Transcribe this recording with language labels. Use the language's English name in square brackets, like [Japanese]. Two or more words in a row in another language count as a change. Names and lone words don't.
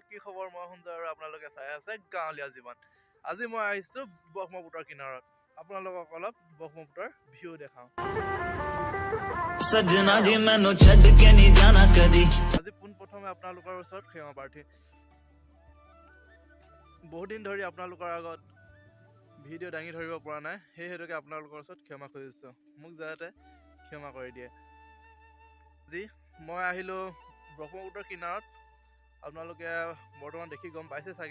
[Assamese] খবৰ মই শুনছো আৰু আপোনালোকে চাই আছে গাঁৱলীয়া জীৱন। আজি মই আহিছোঁ ব্ৰহ্মপুত্ৰৰ কিনাৰত, আপোনালোকক অলপ ব্ৰহ্মপুত্ৰৰ ভিউ দেখাওঁ। [Punjabi] ਸਜਣਾ ਜੀ ਮੈਨੂੰ ਛੱਡ ਕੇ ਨਹੀਂ ਜਾਣਾ ਕਦੀ। [Assamese] আজি পোনপ্ৰথমে আপোনালোকৰ ওচৰত ক্ষমা প্ৰাৰ্থী। বহুত দিন ধৰি আপোনালোকৰ আগত ভিডিঅ' দাঙি ধৰিব পৰা নাই, সেই হেতুকে আপোনালোকৰ ওচৰত ক্ষমা খুজিছোঁ, মোক যাতে ক্ষমা কৰি দিয়ে। আজি মই আহিলোঁ ব্ৰহ্মপুত্ৰৰ কিনাৰত, আপোনালোকে বৰ্তমান দেখি গম পাইছে চাগে।